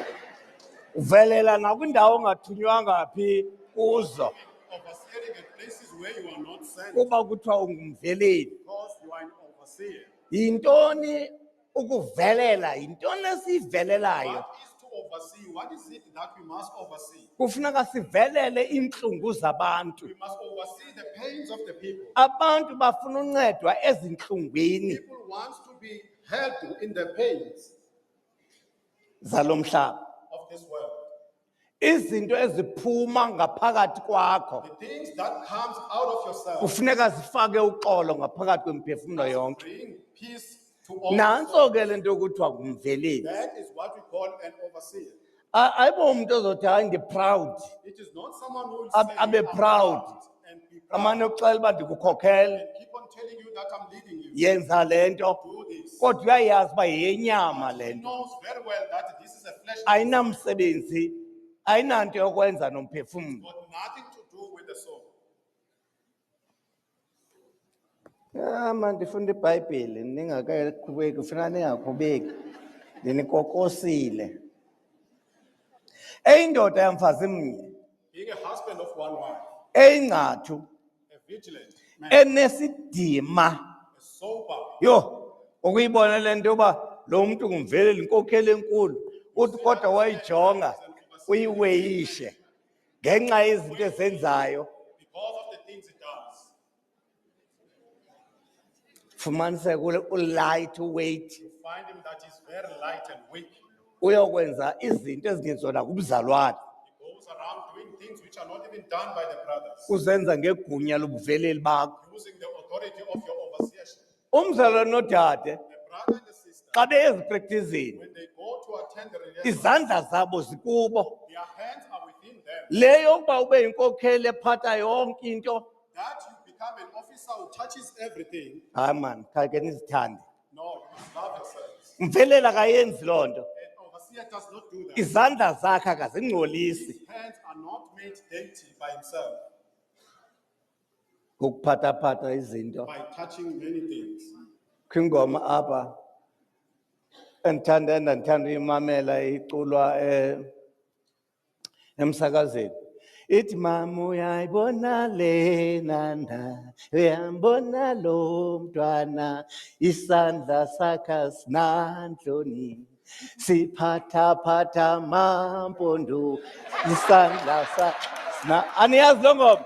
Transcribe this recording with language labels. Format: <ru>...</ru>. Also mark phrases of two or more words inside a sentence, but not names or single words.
<xh>Uvelela nakwindawo ongathunywanga phi kuzo.</xh> <en>Overseering at where you are not sent</en> <xh>kuba kuthiwa ungumveleli.</xh> <en>because you are an overseer.</en> <xh>Yintoni ukuvelela? Yintoni esiyivelelayo?</xh> <en>What is to oversee? What is it that we must oversee?</en> <xh>Kufuneka sivelele iintlungu zabantu.</xh> <en>We must oversee the pains of the people.</en> <xh>Abantu bafuna uncedwa ezintlungwini</xh> <en>People want to be helped in the pains</en> <xh>zalo mhlaba.</xh> <en>of this world.</en> <xh>Izinto eziphuma ngaphakathi kwakho</xh> <en>The things that comes out of yourself</en> <xh>kufuneka zifake uxolo ngaphakathi kwemiphefumlo yonke.</xh> <en>bring peace to all.</en> <xh>Nantso ke le nto yokuthiwa ngumveleli.</xh> <en>That is what we call an overseer.</en> <xh>Ayibo umuntu ozothi hayi ndi-proud,</xh> <en>It is not someone who will</en> <xh>Abe</xh> <en>say, "I'm proud." and be proud</en> <xh>amane ukuxela uba ndikukhokhele,</xh> <en>and keep on telling you that I'm leading you.</en> <xh>yenza le nto,</xh> <en>Do this.</en> <xh>kodwa uyayazi uba yeyenyama le</xh> <en>He</en> <xh>nto.</xh> <en>knows very well that this is a flesh</en> <xh>Ayinamsebenzi, ayinanto yokwenza nomphefumlo.</xh> <en>got nothing to do with the soul.</en> <xh>Man, ndifunda iBhayibhile ningakaqhubeki, kufuneka ningakhubeki. Ndinikokosile. Eyindoda yamfazi mnye,</xh> <en>Being a husband of one wife,</en> <xh>eyingcathu,</xh> <en>a vigilant man,</en> <xh>enesidima.</xh> <en>a sober,</en> <xh>Yo, ukuyibona le nto yoba lo muntu ngumveleli, inkokheli enkulu, uthi kodwa wayijonga uyiweyishe ngenxa yezinto ezenzayo.</xh> <en>because of the things he does.</en> <xh>Fumaniseke</xh> <en>ulight weight, You find him that he's very light and weak.</en> <xh>uyokwenza izinto ezingenzona kubuzalwane,</xh> <en>He goes around doing things which are not even done by the brothers,</en> <xh>uzenza ngegunya lobuveleli bakho.</xh> <en>using the authority of your overseership.</en> <xh>Umzalwane nodade</xh> <en>The brother and the sister,</en> <xh>xa beyeziprektizini,</xh> <en>when they go to attend the rehearsal,</en> <xh>izandla zabo zikubo.</xh> <en>their hands are within them.</en> <xh>Le yokuba ube yinkokheli ephatha yonke into,</xh> <en>That you become an officer who touches everything.</en> <xh>hayi man, khake nizithande.</xh> <en>No, you must love yourselves.</en> <xh>Mveleli akayenzi loo nto.</xh> <en>An overseer does not do that.</en> <xh>Izandla zakhe akazingcolisi</xh> <en>His hands are not made dainty by himself</en> <xh>ukuphathaphatha izinto.</xh> <en>by touching many things.</en> <xh>Kwingoma apha endithanda uyimamela iculwa emsakazweni, ithi mama uyayibona lena, uyambona lo mntwana, isandla sakhe sinantloni, siphathaphatha mampondo, isandla sakhe aniyazi lo ngoma?</xh>